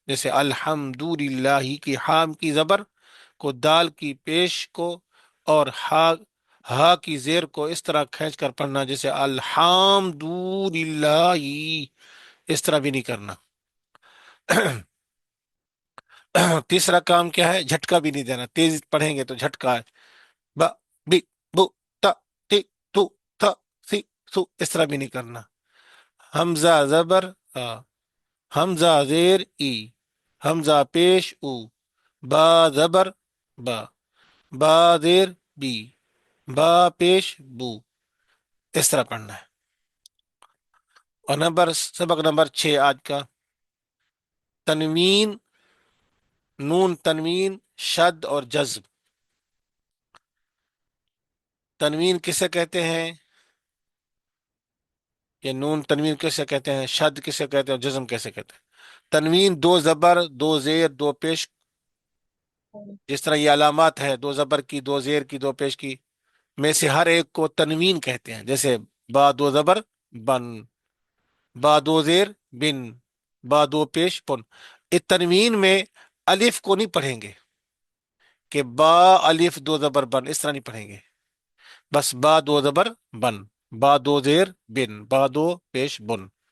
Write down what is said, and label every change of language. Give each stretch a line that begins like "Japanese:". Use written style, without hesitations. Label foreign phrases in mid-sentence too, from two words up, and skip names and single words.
Urdu: جیسے الحمد للہ کی حام کی زبر کو، دال کی پیش کو، اور ہا کی زیر کو اس طرح کھینچ کر پڑھنا، جیسے الحمد للہ. اس طرح بھی نہیں کرنا. تیسرا کام کیا ہے؟ جھٹکا بھی نہیں دینا. تیز پڑھیں گے تو جھٹکا ہے.
Arabic: ب، بی، بو، تا، تی، تو، تھا، سی، سو.
Urdu: اس طرح بھی نہیں کرنا. حمزہ زبر آ، حمزہ زیر ای، حمزہ پیش او، با زبر با، با زیر بی، با پیش بو. اس طرح پڑھنا ہے. اور سبق نمبر 6 آج کا: تنوین، نون تنوین، شد اور جزم. تنوین کسے کہتے ہیں؟ یہ نون تنوین کیسے کہتے ہیں، شد کسے کہتے ہیں، اور جزم کیسے کہتے ہیں؟ تنوین دو زبر، دو زیر، دو پیش. جس طرح یہ علامات ہے، دو زبر کی، دو زیر کی، دو پیش کی، میں سے ہر ایک کو تنوین کہتے ہیں. جیسے با دو زبر بن، با دو زیر بن، با دو پیش بن. اس تنوین میں الف کو نہیں پڑھیں گے کہ با الف دو زبر بن، اس طرح نہیں پڑھیں گے. بس با دو زبر بن، با دو زیر بن، با دو پیش بن.